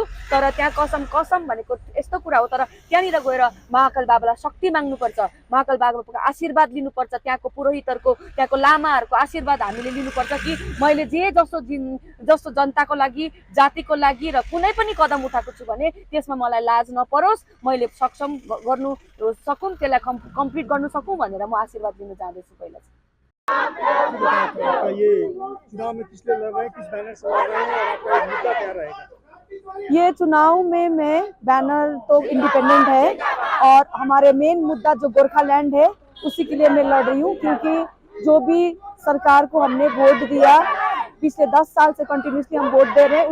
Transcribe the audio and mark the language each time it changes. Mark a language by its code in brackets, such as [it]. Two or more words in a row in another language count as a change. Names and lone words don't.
[ne] तर त्यहाँ कसम भनेको यस्तो कुरा हो, तर त्यहाँनिर गएर महाकाल बाबालाई शक्ति माग्नुपर्छ, महाकाल बाबाको आशीर्वाद लिनुपर्छ, त्यहाँको पुरोहितहरूको, त्यहाँको लामाहरूको आशीर्वाद हामीले लिनुपर्छ कि मैले जस्तो जनताको लागि, जातिको लागि र कुनै पनि कदम उठाएको छु भने त्यसमा मलाई लाज नपरोस्, मैले सक्षम गर्नु सकौँ, त्यसलाई कम्प्लिट गर्नु सकौँ भनेर म आशीर्वाद लिन जाँदैछु। पहिला [hi] ये चुनाव में किस लिए लड़ रहे हैं, किस बैनर से लड़ रहे हैं और आपका मुद्दा क्या रहेगा? ये चुनाव में मैं बैनर तो इंडिपेंडेंट है और हमारे मेन मुद्दा जो गोरखालैंड है उसी के लिए मैं लड़ रही हूँ, क्योंकि जो भी सरकार को हमने वोट दिया, पिछले 10 साल से कंटिन्यूसली हम वोट दे रहे हैं।